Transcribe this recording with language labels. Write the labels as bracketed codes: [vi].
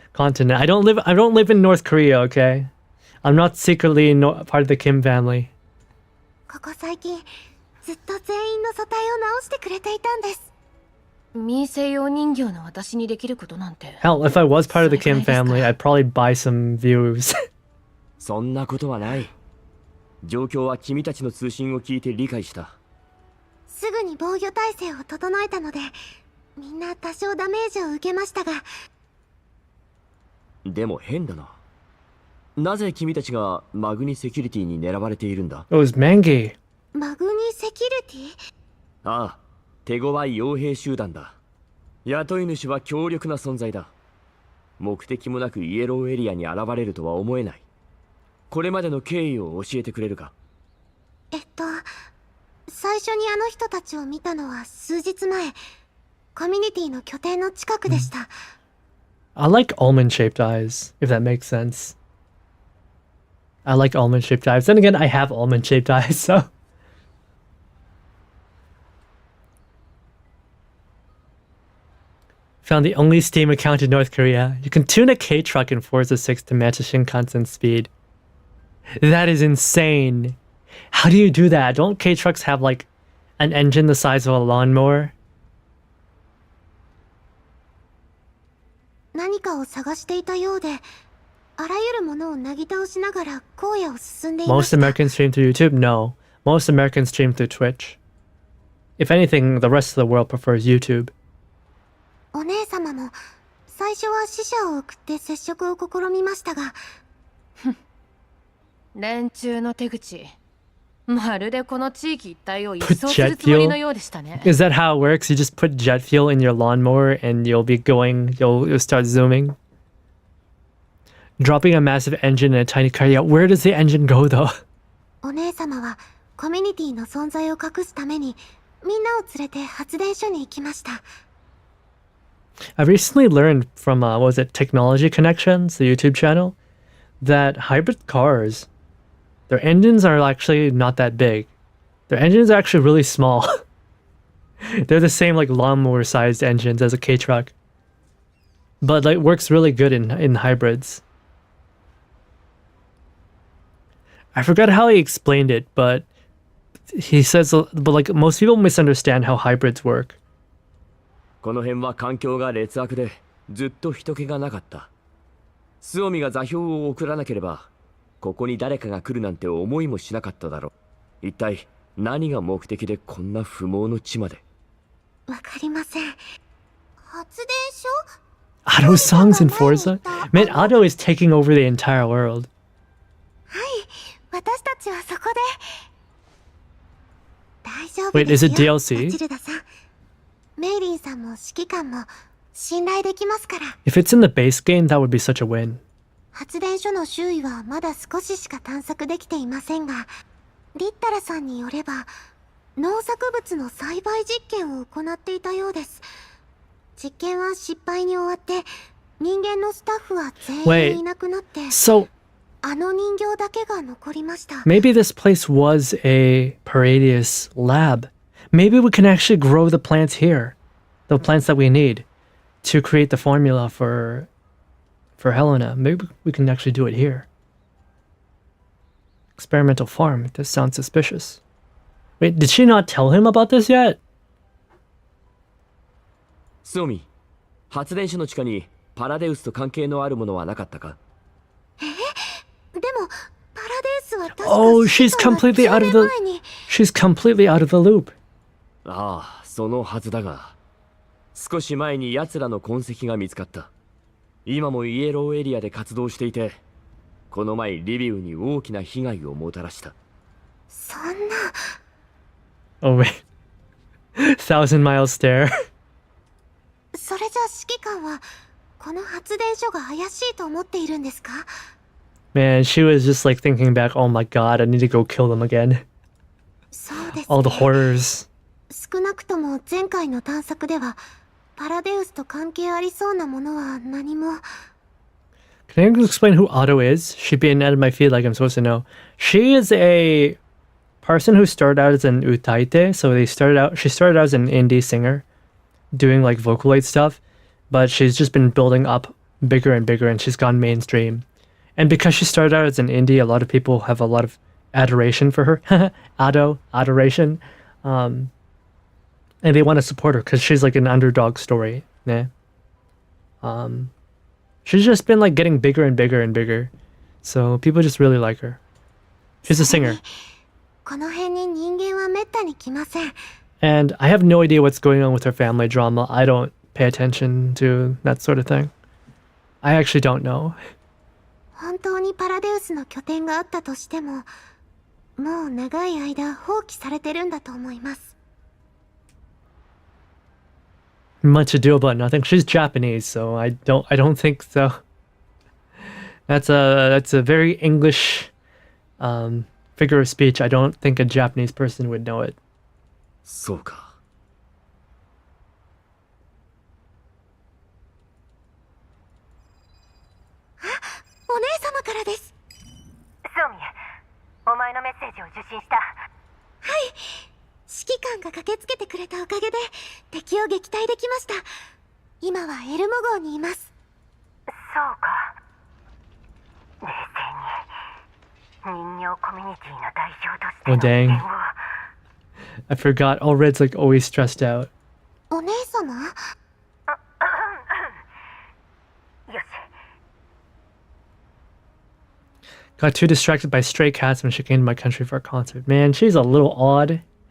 [en] I don't live in North Korea, okay? I'm not secretly part of the Kim family. [ja] ここ最近ずっと全員の素体を直してくれていたんです。民生用人形の私にできることなんて。 [en] Hell, if I was part of the Kim family, I'd probably buy some views. [ja] そんなことはない。状況は君たちの通信を聞いて理解した。すぐに防御体制を整えたので、みんな多少ダメージを受けましたが。でも変だな。なぜ君たちがマグニセキュリティに狙われているんだ？ [en] It was Mangi. [ja] マグニセキュリティ？ああ、手強い傭兵集団だ。雇い主は強力な存在だ。目的もなくイエローエリアに現れるとは思えない。これまでの経緯を教えてくれるか？最初にあの人たちを見たのは数日前、コミュニティの拠点の近くでした。 [en] I like almond-shaped eyes, if that makes sense. I like almond-shaped eyes. Then again, I have almond-shaped eyes, so. Found the only Steam account in North Korea. You can tune a K-truck in Forza 6 to match a Shinkansen speed. That is insane. How do you do that? Don't K-trucks have like an engine the size of a lawnmower? [ja] 何かを探していたようで、あらゆるものをなぎ倒しながら荒野を進んでいました。 [en] Most Americans stream through YouTube? No. Most Americans stream through Twitch. If anything, the rest of the world prefers YouTube. [ja] お姉様も最初は死者を送って接触を試みましたが、連中の手口、まるでこの地域一帯を一掃するつもりのようでしたね。 [en] Is that how it works? You just put jet fuel in your lawnmower and you'll start zooming? Dropping a massive engine in a tiny car. Yeah, where does the engine go though? [ja] お姉様はコミュニティの存在を隠すためにみんなを連れて発電所に行きました。 [en] I recently learned from, what was it, Technology Connections, the YouTube channel, that hybrid cars, their engines are actually not that big. Their engines are actually really small. They're the same like lawnmower-sized engines as a K-truck. But like works really good in hybrids. I forgot how he explained it, but he says, but like most people misunderstand how hybrids work. [ja] この辺は環境が劣悪でずっと人気がなかった。スオミが座標を送らなければここに誰かが来るなんて思いもしなかっただろう。一体何が目的でこんな不毛の地まで。わかりません。発電所？ [en] Otto songs in Forza? Man, Otto is taking over the entire world. [ja] はい、私たちはそこで。大丈夫 [en] Wait, [ja] です [en] is [ja] よ。 [en] it DLC? [ja] マチルダさん。メイリンさんも指揮官も信頼できますから。 [en] If it's in the base game, that would be such a win. [ja] 発電所の周囲はまだ少ししか探索できていませんが、リッタラさんによれば農作物の栽培実験を行っていたようです。実験は失敗に終わって人間のスタッフは全員いなくなって、 [en] So [ja] あの人形だけが残りました。 [en] maybe this place was a Paradius lab. Maybe we can actually grow the plants here. The plants that we need to create the formula for Helena. Maybe we can actually do it here. Experimental farm. This sounds suspicious. Wait, did she not tell him about this yet? [ja] スオミ、発電所の地下にパラデウスと関係のあるものはなかったか？でもパラデウスは確か [en] Oh, she's completely out of the [ja] 前に [en] she's completely out of the loop. [ja] ああ、そのはずだが、少し前に奴らの痕跡が見つかった。今もイエローエリアで活動していて、この前リビウに大きな被害をもたらした。そんな。 [en] Oh wait. Thousand Mile Stare. [ja] それじゃ指揮官はこの発電所が怪しいと思っているんですか？ [en] Man, she was just like thinking back, oh my god, I need to go kill them again. [ja] そうですね。 [en] All the horrors. [ja] 少なくとも前回の探索ではパラデウスと関係ありそうなものは何も。 [en] Can you explain who Otto is? She'd be out of my feed like I'm supposed to know. She is a person who started out as an utaite, so she started out as an indie singer, doing like Vocaloid stuff, but she's just been building up bigger and bigger and she's gone mainstream. And because she started out as an indie, a lot of people have a lot of adoration for her. Adoration. And they want to support her because she's like an underdog story. Né? She's just been like getting bigger and bigger and bigger. So people just really like her. She's a singer. [ja] この辺に人間はめったに来ません。 [en] And I have no idea what's going on with her family drama. I don't pay attention to that sort of thing. I actually don't know. [ja] 本当にパラデウスの拠点があったとしても、もう長い間放棄されてるんだと思います。 [en] much ado about nothing. She's Japanese, so I don't think so. That's a very English figure of speech. I don't think a Japanese person would know it. [ja] そうか。お姉様からです。そうみ、お前のメッセージを受信した。指揮官が駆けつけてくれたおかげで敵を撃退できました。今はエルモ号にいます。そうか。冷静に人形コミュニティの代表としての [en] Oh, dang. [ja] 視点を。 [en] I forgot. All Red's like always stressed out. [ja] お姉様？よし。 [en] Got too distracted by stray cats when she came to my country for a concert. Man, she's a little odd.